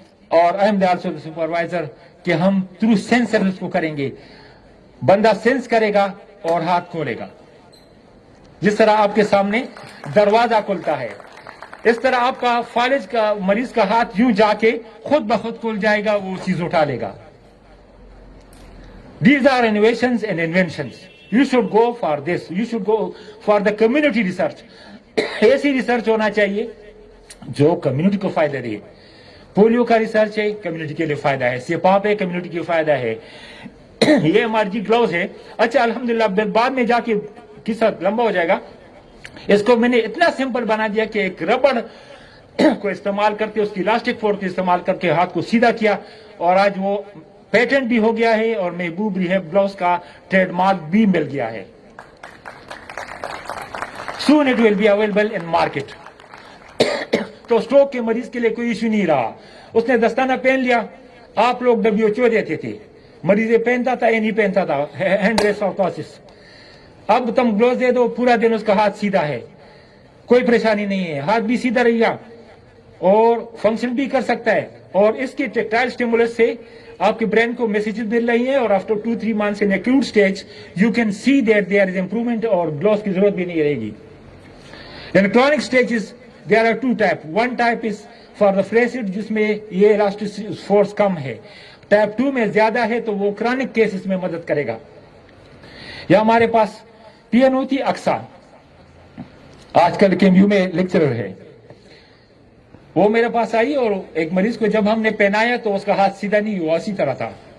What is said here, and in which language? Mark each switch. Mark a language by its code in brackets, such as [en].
[ur] اور [en] I am also supervisor [ur] کہ ہم تھرو سینسر اس کو کریں گے. بندہ سینس کرے گا اور ہاتھ کھولے گا. جس طرح آپ کے سامنے دروازہ کھلتا ہے، اس طرح آپ کا فالج کا مریض کا ہاتھ یوں جا کے خود بخود کھل جائے گا، وہ چیز اٹھا لے گا. [en] These are innovations and inventions. You should go for this. You should go for the community research. [ur] ایسی ریسرچ ہونا چاہیے جو کمیونٹی کو فائدہ دے. پولیو کا ریسرچ ہے، کمیونٹی کے لیے فائدہ ہے. سپاپ ہے، کمیونٹی کے فائدہ ہے. یہ MRG گلوز ہے. اچھا الحمدللہ بعد میں جا کے قصہ لمبا ہو جائے گا. اس کو میں نے اتنا سمپل بنا دیا کہ ایک ربڑ کو استعمال کرتے، اس کی الاسٹک فورس استعمال کر کے ہاتھ کو سیدھا کیا، اور آج وہ پیٹنٹ بھی ہو گیا ہے اور محبوب ریہیب گلوز کا ٹریڈ مارک بھی مل گیا ہے. [en] Soon it will be available in market. [ur] تو اسٹروک کے مریض کے لیے کوئی ایشو نہیں رہا. اس نے دستانہ پہن لیا. آپ لوگ WHO دیتے تھے، مریض پہنتا تھا یا نہیں پہنتا تھا، ہینڈ ریس آف کاسس. اب تم گلوز دے دو، پورا دن اس کا ہاتھ سیدھا ہے، کوئی پریشانی نہیں ہے. ہاتھ بھی سیدھا رہے گا اور فنکشن بھی کر سکتا ہے. اور اس کی ٹیکٹائل اسٹیمولس سے آپ کے برین کو میسیجز مل رہی ہیں، اور [en] after 2-3 months in acute stage you can see that there is improvement، [ur] اور گلوز کی ضرورت بھی نہیں رہے گی. [en] In chronic stages there are 2 types. One type is for the flaccid [ur] جس میں یہ [en] elastic force [ur] کم ہے. Type 2 میں زیادہ ہے تو وہ chronic cases میں مدد کرے گا. یا ہمارے پاس PNO تھی اقصا، آج کل KMU میں لیکچرر ہے. وہ میرے پاس آئی اور ایک مریض کو جب ہم نے پہنایا تو اس کا ہاتھ سیدھا نہیں ہوا، اسی طرح تھا.